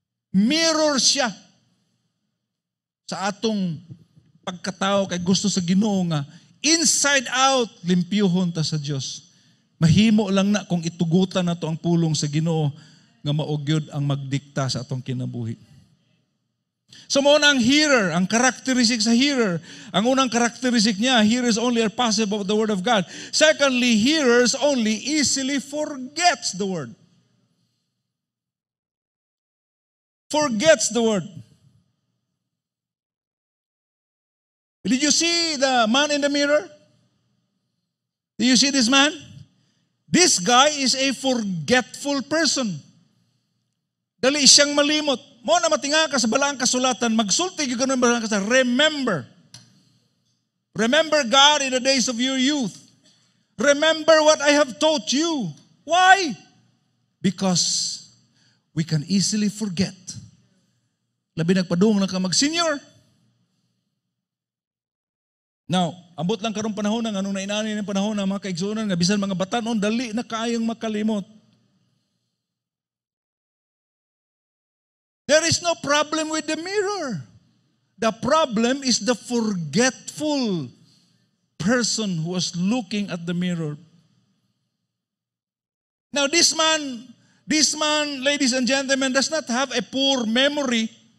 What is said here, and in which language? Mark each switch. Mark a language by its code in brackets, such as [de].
[ceb] Mirror siya sa atong pagkatao kay gusto sa Ginoo nga inside out, limpyuhon ta sa Dios. Mahimo lang na kung itugutan nato ang pulong sa Ginoo nga maugyod ang magdikta sa atong kinabuhi. So muna ang hearer, ang characteristic sa hearer. Ang unang characteristic niya, [en] hearers only are passive of the word of God. Secondly, hearers only easily forgets the word. Forgets the word. Did you see the man in the mirror? Did you see this man? This guy is a forgetful person. [ceb] Dali siyang malimot. Mo na matinga ka sa balaang kasulatan, magsulti yung ganun balaang kasulatan, remember. [en] Remember God in the days of your youth. Remember what I have taught you. Why? Because we can easily forget. [ceb] Labi nagpadung na ka mag-senior. Now, ambot lang karong panahon nga anong nainani ng panahon ng mga kaigsunan nga bisan mga batanon dali na kaayong makalimot. [en] There is no problem with the mirror. The problem is the forgetful person who was looking at the mirror. Now this man This man, ladies and gentlemen, does not have a poor memory.